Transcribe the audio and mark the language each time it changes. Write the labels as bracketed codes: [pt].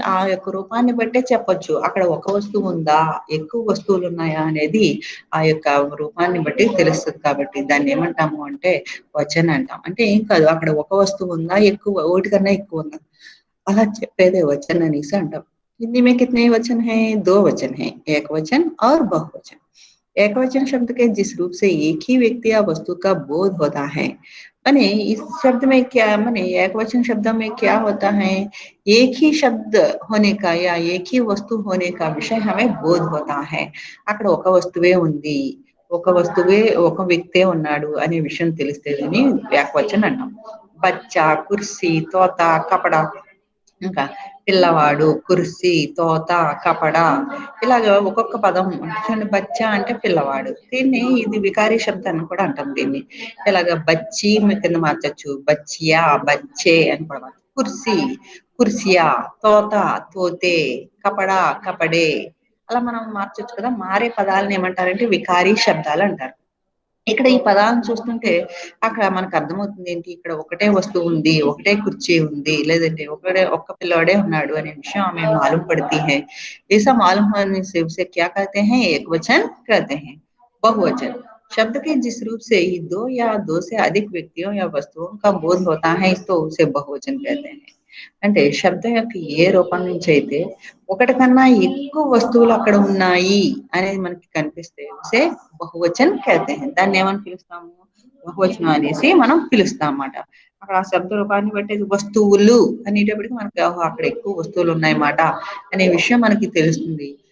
[te] ఆ యొక్క రూపాన్ని బట్టే చెప్పొచ్చు అక్కడ ఒక వస్తువు ఉందా, ఎక్కువ వస్తువులు ఉన్నాయా అనేది ఆ యొక్క రూపాన్ని బట్టి తెలుస్తుంది। కాబట్టి దాన్ని ఏమంటాము అంటే వచన్ అంటాం। అంటే ఏం కాదు అక్కడ ఒక వస్తువు ఉందా, ఎక్కువ ఒకటి కన్నా ఎక్కువ ఉందా అలా చెప్పేదే वचन అనేసి అంటాం। [hi] हिंदी में कितने वचन हैं? 2 वचन हैं, एक वचन और बहुवचन। एक वचन शब्द के जिस रूप से एक ही व्यक्ति या वस्तु का बोध होता है माने इस शब्द में क्या माने एक वचन शब्द में क्या होता है? एक ही शब्द होने का या एक ही वस्तु होने का विषय हमें बोध होता है। [te] అక్కడ ఒక వస్తువే ఉంది, ఒక వస్తువే ఒక వ్యక్తే ఉన్నాడు అనే విషయం తెలిస్తే దీన్ని ఏకవచనం అంటాం। బచ్చా, కుర్సీ, తోత, కపడ, ఇంకా పిల్లవాడు, కుర్సీ, తోత, కపడ ఇలాగ ఒక్కొక్క పదం చూడండి। బచ్చా అంటే పిల్లవాడు, దీన్ని ఇది వికారీ శబ్దాన్ని కూడా అంటాం దీన్ని। ఇలాగ బచ్చి కింద మార్చొచ్చు, బచ్చియా, బచ్చే అని కూడా మార్చొచ్చు। కుర్సీ, కుర్సియా, తోత, తోతే, కపడ, కపడే అలా మనం మార్చొచ్చు కదా। మారే పదాలను ఏమంటారంటే వికారీ శబ్దాలు అంటారు। ఇక్కడ ఈ పదాలను చూస్తుంటే అక్కడ మనకు అర్థమవుతుంది ఏంటి? ఇక్కడ ఒకటే వస్తువు ఉంది, ఒకటే కుర్చీ ఉంది, లేదంటే ఒక్క పిల్లోడే ఉన్నాడు అనే విషయం [hi] हमें मालूम पड़ती है। ऐसा मालूम होने से उसे क्या कहते हैं? एक वचन कहते हैं। बहुवचन शब्द के जिस रूप से ही 2 या 2 से अधिक व्यक्तियों या वस्तुओं का बोध होता है तो उसे बहुवचन कहते हैं। [te] అంటే శబ్దం యొక్క ఏ రూపం నుంచి అయితే ఒకటి కన్నా ఎక్కువ వస్తువులు అక్కడ ఉన్నాయి అనేది మనకి కనిపిస్తే [hi] ఉసే బహువచన్ कहते हैं। [te] దాన్ని ఏమని పిలుస్తాము? బహువచనం అనేసి మనం పిలుస్తాం అన్నమాట। అక్కడ ఆ శబ్ద రూపాన్ని బట్టి వస్తువులు అనేటప్పటికి మనకి అక్కడ ఎక్కువ వస్తువులు ఉన్నాయన్నమాట అనే విషయం మనకి తెలుస్తుంది।